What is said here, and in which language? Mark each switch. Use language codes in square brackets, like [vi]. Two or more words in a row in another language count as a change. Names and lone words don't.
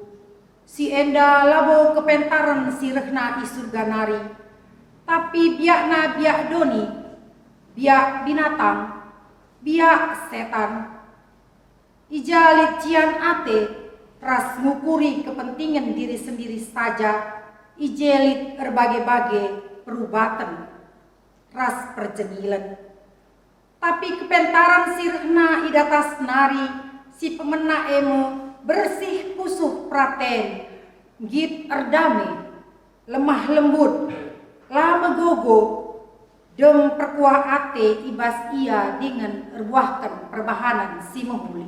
[btx] Si enda labo kepentaran si rehna isurga nari. Tapi biakna biak doni. Biak binatang. Biak setan. Ijalit cian ate ras ngukuri [id] kepentingan diri sendiri saja, [btx] ijelit berbagai-bagai perubatan ras perjenilan. Tapi kepentaran sirna idatas nari si pemena emo bersih pusuh praten, git erdame, lemah lembut, lama gogo, dem perkuah ate ibas ia dengan erbuahkan perbahanan si menghuli.